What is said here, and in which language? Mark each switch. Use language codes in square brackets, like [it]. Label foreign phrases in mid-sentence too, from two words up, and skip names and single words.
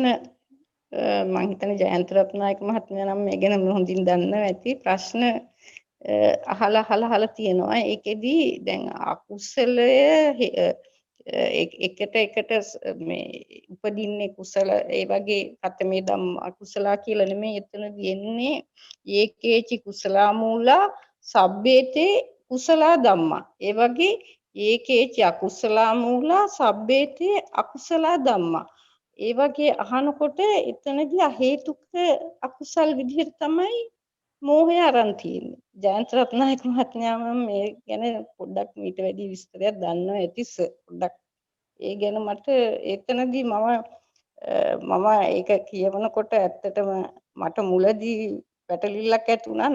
[si] මම හිතන්නේ ජයන්ත රත්නායක මහත්මයා නම් මේ ගැන හොඳින් දන්නවා ඇති. ප්‍රශ්න අහලා තියෙනවා. ඒකෙදි දැන් අකුසලය එකට මේ උපදින්නේ කුසල ඒ වගේ [pi] කතමේ ධම්ම අකුසලා [si] කියලා නෙමෙයි එතනදී එන්නේ [pi] ඒකේචි කුසලා මූලා සබ්බේතේ කුසලා ධම්මා. [si] ඒ වගේ [pi] ඒකේචි අකුසලා මූලා සබ්බේතේ අකුසලා ධම්මා. [si] ඒ වගේ අහනකොට එතනදී හේතුක අකුසල් විදිහට තමයි මෝහය අරන් තියෙන්නේ. ජයන්ත රත්නායක මහත්මයා මේ ගැන පොඩ්ඩක් මීට වැඩි විස්තරයක් දන්නවා ඇති පොඩ්ඩක් ඒ ගැන මට එතනදී මම ඒක කියවනකොට ඇත්තටම මට මුලදී පැටලිල්ලක් ඇති වුණා.